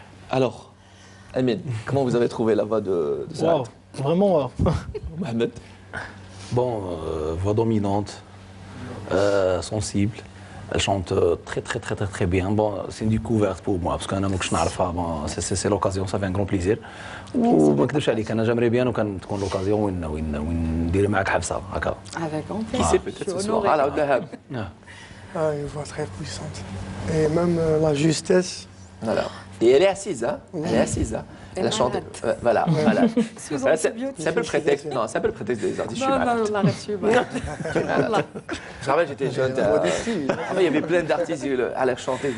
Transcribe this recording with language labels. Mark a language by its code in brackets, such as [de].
[fr] Alors, Amine, comment vous avez trouvé la voix de Souad? Wow, vraiment wow. Mohamed? Bon, voix dominante, sensible. Elle chante très bien. Bon, c'est une découverte pour moi parce que bon, c'est l'occasion, ça fait un grand plaisir. [ar] وما نكذبش عليك انا [fr] جامري بيان [ar] وكان تكون لوكازيون وين ندير معاك حبسه هكا. [fr] Avec grand Qui plaisir. sait peut-être ce soir. Alors, Dahab. Ah, une voix très puissante. Et même la justesse. Voilà. Et elle est assise, hein? Elle est assise, hein? Elle a chanté. Voilà. C'est un peu le prétexte. Non, c'est un peu le prétexte des artistes. Non, on l'a reçu. Je rappelle, j'étais jeune. Il y avait plein d'artistes à l'air chanter.